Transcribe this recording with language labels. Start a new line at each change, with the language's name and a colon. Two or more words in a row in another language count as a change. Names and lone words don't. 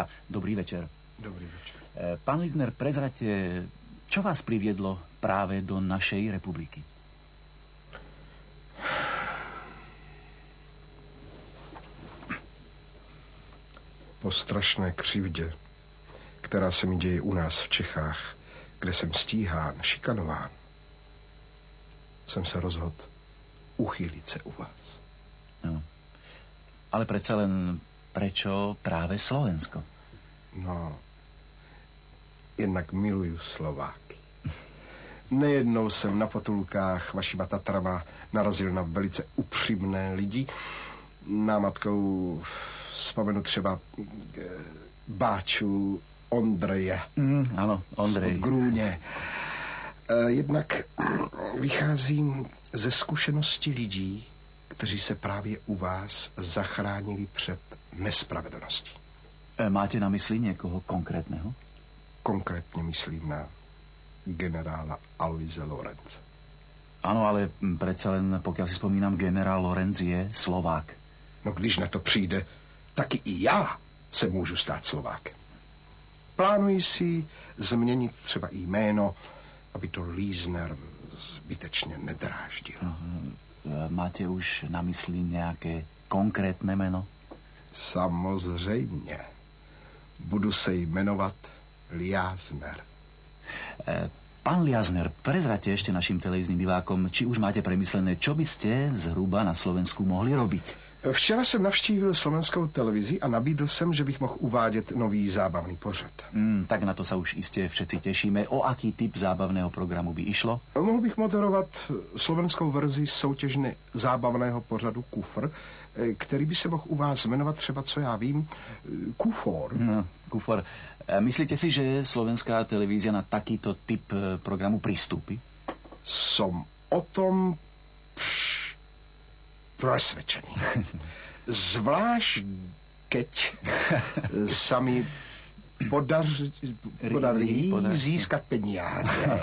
Slovak: Dobrý večer. Dobrý večer. Pán Lízner, prezrate, čo vás priviedlo práve do našej republiky?
Czech: Po strašné křivdě, která se mi děje u nás v Čechách, kde jsem stíhán, šikanován, jsem se rozhodl uchýlit se u vás. No.
Slovak: Ale predsa len prečo práve Slovensko? No,
Czech: jednak miluju Slováky. Nejednou jsem na potulkách vašima Tatrama narazil na velice upřímné lidi. Námatkou vzpomenu třeba Báču Ondreje. Ano, Ondrej. Z Grůně. Jednak vycházím ze zkušenosti lidí, kteří se právě u vás zachránili před nespravedlností.
Slovak: Máte na mysli niekoho konkrétneho?
Czech: Konkrétně myslím na generála Aloise Lorenze.
Slovak: Áno, ale predsa len, pokiaľ si spomínam, generál Lorenz je Slovák.
Czech: No když na to přijde, taky i já se můžu stát Slovákem. Plánuji si změnit třeba i jméno, aby to Lízner zbytečně nedráždil.
Slovak: Máte už na mysli nejaké konkrétne meno?
Czech: Samozřejmě. Budu se jmenovat Liázner.
Slovak: Pán Liázner, prezrate ešte našim televíznym divákom, či už máte premyslené, čo by ste zhruba na Slovensku mohli robiť?
Czech: Včera jsem navštívil slovenskou televizi a nabídl jsem, že bych mohl uvádět nový zábavný pořad.
Slovak: Tak na to sa už iste všetci tešíme. O aký typ zábavného programu by išlo?
Czech: Mohl bych moderovat slovenskou verzi soutěžně zábavného pořadu Kufr, který by se mohl u vás jmenovat třeba, co já vím, Kufor. No,
Slovak: Kufor. Myslíte si, že slovenská televízia na takýto typ programu pristúpi? Som o tom presvedčený. Zvlášť, keď sa mi podarí
Czech: získat peníze.